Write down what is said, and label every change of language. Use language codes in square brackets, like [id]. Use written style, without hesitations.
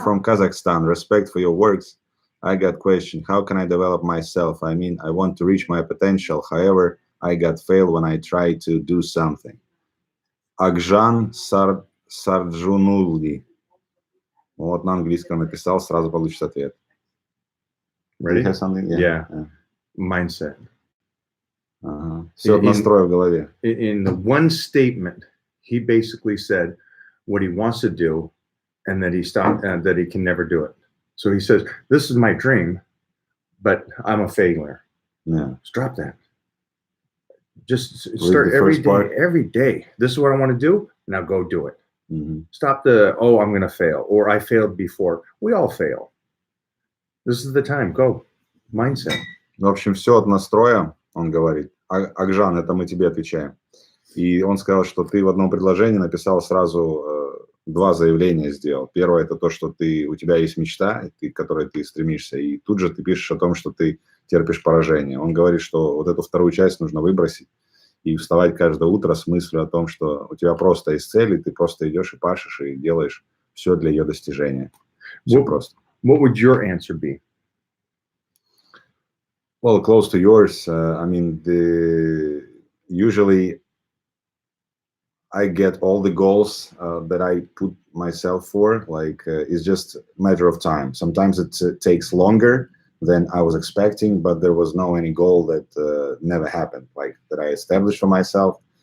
[en] from Kazakhstan. Respect for your works. I got question. How can I develop myself? I mean, I want to reach my potential. However, I got failed when I try to do something. [ru] Акжан Сарджунули. Вот на английском написал, сразу получишь ответ. [en] Ready? You have something? Yeah. Mindset. [ru] Все от настроя в голове. [en] In the one statement, he basically said what he wants to do, and that that he can never do it. So he says, "This is my dream, but I'm a failure." Yeah. Just drop that. Just start every day. Every day. This is what I want to do. Now go do it. Stop the, oh, I'm going to fail, or I failed before. We all fail. This is the time. Go. Mindset. [ru] В общем, все от настроя, он говорит. Акжан, это мы тебе отвечаем. И он сказал, что ты в одном предложении написал сразу два заявления сделал. Первое, это то, что у тебя есть мечта, к которой ты стремишься, и тут же ты пишешь о том, что ты терпишь поражение. Он говорит, что вот эту вторую часть нужно выбросить и вставать каждое утро с мыслью о том, что у тебя просто есть цель, и ты просто идешь и пашешь, и делаешь все для ее достижения. Все просто. [en] What would your answer be? Well, close to yours. I mean, usually I get all the goals that I put myself for. Like, it's just a matter of time. Sometimes it takes longer than I was expecting, but there was no any goal that never happened, like that I established for myself.